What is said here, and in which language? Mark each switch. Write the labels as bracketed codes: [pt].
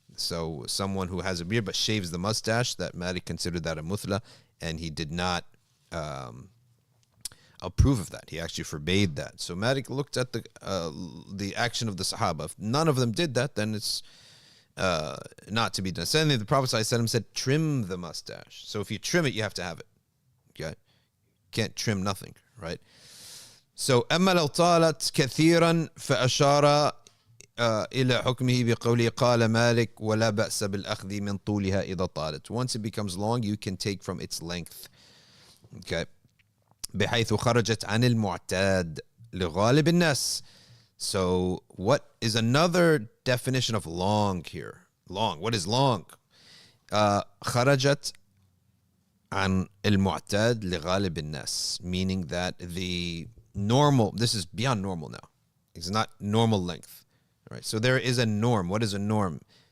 [en] So someone who has a beard but shaves the mustache, that Malik considered that a muthla, and he did not approve of that. He actually forbade that. So Malik looked at the action of the Sahaba. If none of them did that, then it's not to be done. Suddenly the Prophet ﷺ said, trim the mustache. So if you trim it, you have to have it. Okay? Can't trim nothing, right? [ar] So أما لو طالت كثيرا فأشار إلى حكمه بقوله قال مالك ولا بأس بالأخذ من طولها إذا طالت. [en] Once it becomes long, you can take from its length. Okay. [ar] بحيث خرجت عن المعتاد لغالب الناس. [en] So what is another definition of long here? Long. What is long? [ar] خرجت عن المعتاد لغالب الناس, [en] meaning that the normal, this is beyond normal now. It's not normal length. All right. So there is a norm. What is a norm?